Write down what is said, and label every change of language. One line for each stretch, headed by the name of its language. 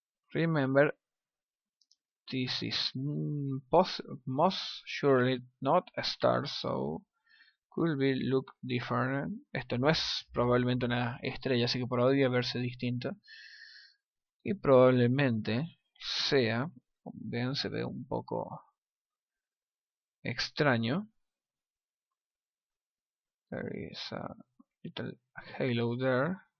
English: Remember, this is most surely not a star, so could be look different.
Spanish: Esto no es probablemente una estrella, así que podría verse distinta. Y probablemente sea, ven, se ve un poco extraño.
English: There is a little halo there.